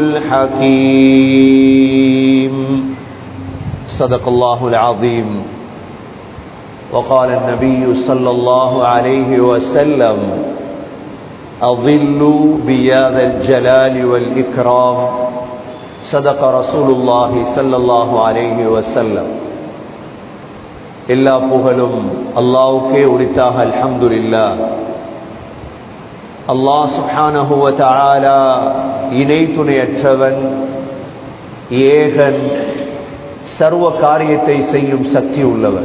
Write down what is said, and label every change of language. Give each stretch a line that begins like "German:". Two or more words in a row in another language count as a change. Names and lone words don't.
Arabic: الحكيم صدق الله العظيم وقال النبي صلى الله عليه وسلم أظلوا بهذا الجلال والإكرام صدق رسول الله صلى الله عليه وسلم
Tamil: எல்லா புகழும் அல்லாஹ்வுக்கே உரித்தாக
Arabic: அல்ஹம்துலில்லாஹ்.
Tamil: அல்லாஹ்
Arabic: سبحانه وتعالى
Tamil: இணை துணையற்றவன், ஏகன், சர்வ காரியத்தை செய்யும் சக்தி உள்ளவன்.